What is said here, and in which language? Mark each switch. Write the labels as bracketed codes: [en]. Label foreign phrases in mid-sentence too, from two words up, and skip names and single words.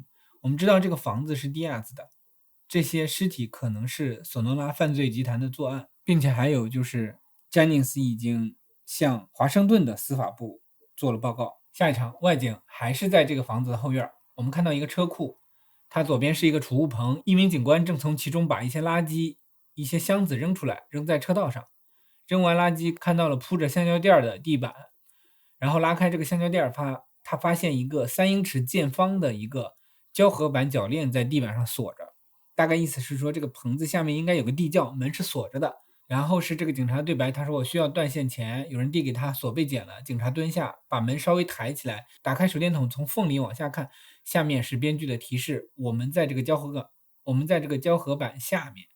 [zh] 我們知道這個房子是迪亞茲的，這些屍體可能是索諾拉犯罪集團的作案，並且還有就是詹寧斯已經向華盛頓的司法部做了報告。下一場外景還是在這個房子的後院，我們看到一個車庫，它左邊是一個儲物棚，一名警官正從其中把一些垃圾、一些箱子扔出來，扔在车道上。扔完垃圾，看到了鋪着橡胶墊的地板，然後拉開這個橡胶墊，他發現一個3英尺見方的一個胶合板鉸鏈在地板上鎖着，大概意思是說這个棚子下面應該有個地窖，門是鎖着的。然後是這個警察對白，他說我需要斷線鉗，有人遞給他，鎖被剪了。警察蹲下，把門稍微抬起來，打開手電筒，從縫裡往下看，下面是編劇的提示：我們在這個膠合板下面。